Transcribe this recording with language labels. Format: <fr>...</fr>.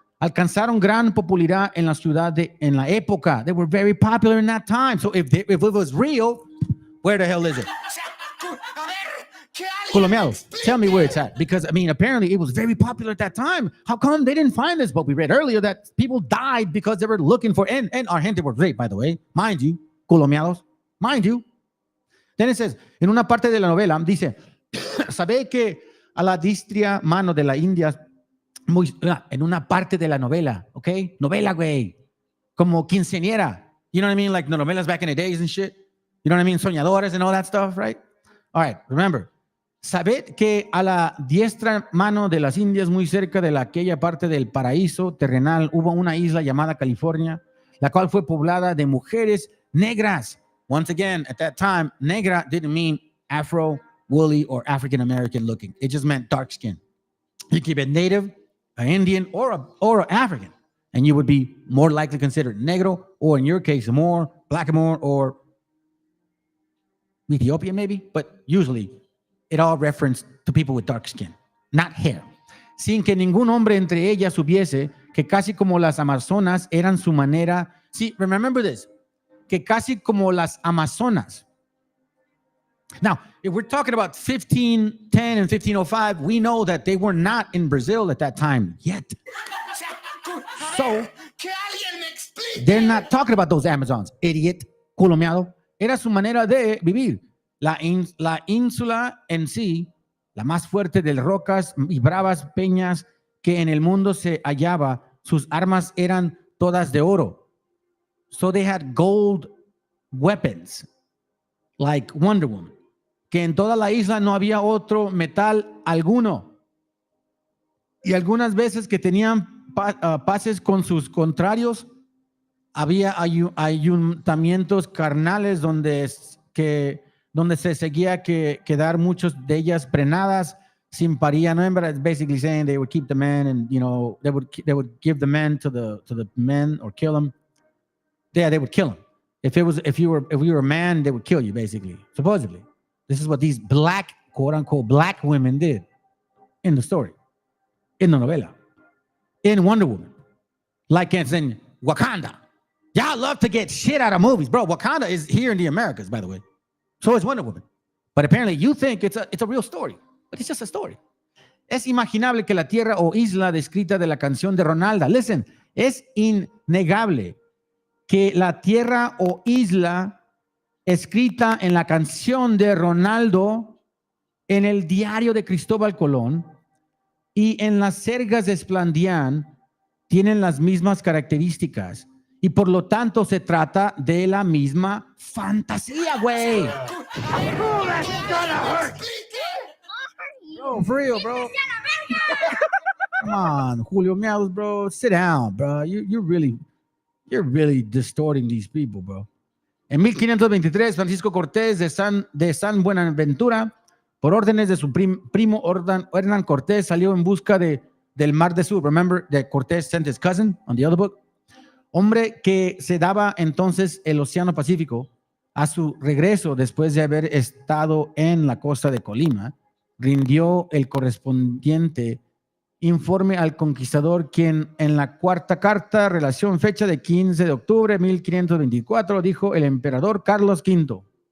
<es>Alcanzaron gran popularidad en la ciudad en la época.</es> <en>They were very popular in that time. So if it was real, where the hell is it? Colomiados, tell me where it's at. Because, I mean, apparently it was very popular at that time. How come they didn't find this? But we read earlier that people died because they were looking for, and our gente was raped, by the way. Mind you, Colomiados, mind you. Then it says,</en> <es>en una parte de la novela, dice, sabe que a la distria mano de la India, en una parte de la novela, ¿ok? Novela, güey. Como quinceañera.</es> <en>You know what I mean? Like the novelas back in the days and shit. You know what I mean? Soñadores and all that stuff, right? All right, remember.</en> <es>Sabed que a la diestra mano de las Indias, muy cerca de aquella parte del paraíso terrenal, hubo una isla llamada California, la cual fue poblada de mujeres negras.</es> <en>Once again, at that time, negra didn't mean Afro, woolly, or African American looking. It just meant dark skin. You keep it native, an Indian, or an African, and you would be more likely considered negro, or in your case, more blackamoor, or Ethiopian maybe, but usually it all referenced to people with dark skin, not hair.</en> <es>Sin que ningún hombre entre ellas hubiese, que casi como las amazonas eran su manera.</es> <en>See, remember this,</en> <es>que casi como las amazonas.</es> <en>Now, if we're talking about 1510 and 1505, we know that they were not in Brazil at that time yet. So, they're not talking about those Amazons, idiot,</en> <es>culo miado. Era su manera de vivir. La ínsula en sí, la más fuerte de rocas y bravas peñas que en el mundo se hallaba, sus armas eran todas de oro.</es> <en>So they had gold weapons, like Wonder Woman.</en> <es>Que en toda la isla no había otro metal alguno. Y algunas veces que tenían paces con sus contrarios, había ayuntamientos carnales donde se seguía que quedar muchos de ellas prenadas sin paría.</es> <en>Remember, it's basically saying they would keep the men, and they would give the men to the men or kill them. Yeah, they would kill them. If you were a man, they would kill you, basically, supposedly. This is what these black, quote unquote, black women did in the story, in the novela, in Wonder Woman, like it's in Wakanda. Y'all love to get shit out of movies, bro. Wakanda is here in the Americas, by the way. So is Wonder Woman. But apparently you think it's a real story, but it's just a story.</en> <es>Es imaginable que la tierra o isla descrita de la canción de Ronalda,</es> <en>listen,</en> <es>es innegable que la tierra o isla escrita en la canción de Ronaldo, en el diario de Cristóbal Colón y en las sergas de Esplandián tienen las mismas características y por lo tanto se trata de la misma fantasía, güey.</es> <en>Bro, for real, bro. Come on, Julio Meados, bro. Sit down, bro. You're really distorting these people, bro.</en> <es>En 1523, Francisco Cortés de San Buenaventura, por órdenes de su primo Hernán Cortés, salió en busca del Mar de Sur.</es> <en>Remember that Cortés sent his cousin on the other book.</en> <es>Hombre que se daba entonces el Océano Pacífico. A su regreso, después de haber estado en la costa de Colima, rindió el correspondiente informe al conquistador, quien en la cuarta carta, relación fecha de 15 de octubre de 1524, dijo el emperador Carlos V.</es>